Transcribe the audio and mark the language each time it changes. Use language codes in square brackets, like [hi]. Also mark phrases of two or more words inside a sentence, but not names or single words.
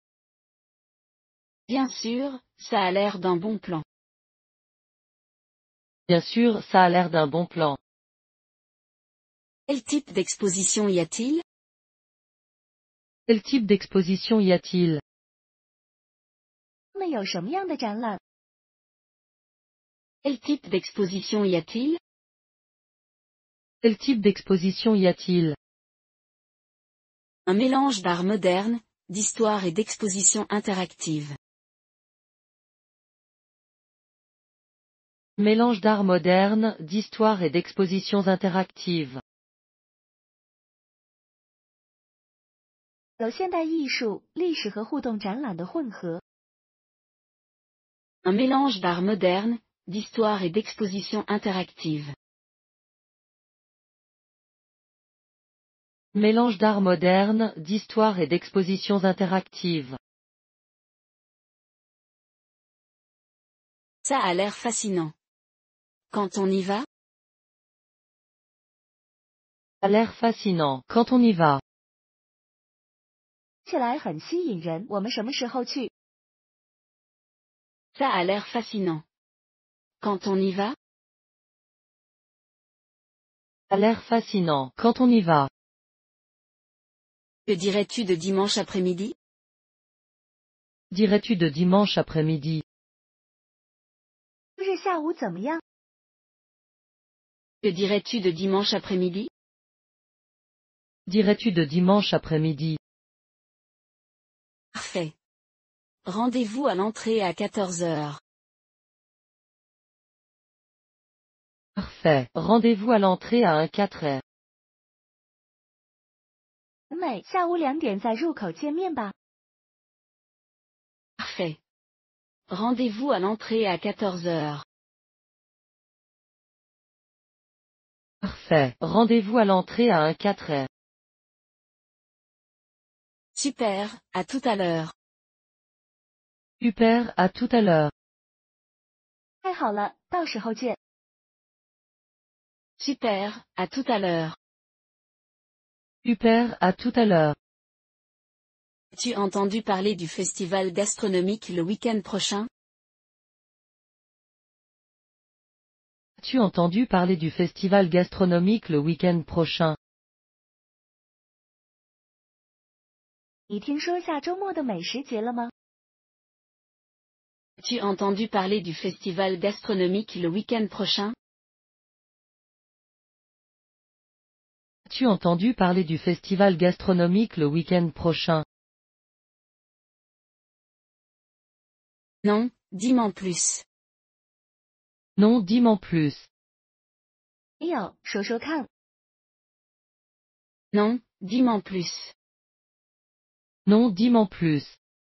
[fr] Bien sûr, ça a l'air d'un bon plan. Bien sûr, ça a l'air d'un bon plan. Quel type d'exposition y a-t-il? Quel type d'exposition y a-t-il? [zh] 他们有什么样的展览？ [fr] Quel type d'exposition y a-t-il? Quel type d'exposition y a-t-il? Un mélange d'art moderne, d'histoire et d'exposition interactive. Mélange d'art moderne, d'histoire et d'expositions interactives. [zh] 有现代艺术、历史和互动展览的混合。 [fr] Un mélange d'art moderne, d'histoire et d'exposition interactive. Mélange d'art moderne, d'histoire et d'expositions interactives. Ça a l'air fascinant. Quand on y va? Ça a l'air fascinant, quand on y va. [zh] 起来很吸引人。我们什么时候去？ [fr] Ça a l'air fascinant. Quand on y va? Ça a l'air fascinant, quand on y va. Que dirais-tu de dimanche après-midi? Dirais-tu de dimanche après-midi? [zh] 周日下午怎么样？ [fr] Que dirais-tu de dimanche après-midi? Dirais-tu de dimanche après-midi? Parfait. Rendez-vous à l'entrée à 14 heures. Parfait. Rendez-vous à l'entrée à 1-4. [zh] 很美，下午2点在入口见面吧。 [fr] Parfait. Rendez-vous à l'entrée à 14 heures. Parfait. Rendez-vous à l'entrée à 1-4. Super, à tout à l'heure. Super, à tout à l'heure. [zh] 太好了，到时候见。 [fr] Super, à tout à l'heure. Super, à tout à l'heure. As-tu entendu parler du festival gastronomique le week-end prochain? As-tu entendu parler du festival gastronomique le week-end prochain? [zh] 你听说下周末的美食节了吗？ [fr] As-tu entendu parler du festival gastronomique le week-end prochain? As-tu entendu parler du festival gastronomique le week-end prochain? Non, dis-m'en plus. Non, dis-m'en plus. [zh] 没有，说说看。 [fr] Non, dis-m'en plus. Non, dis-m'en plus.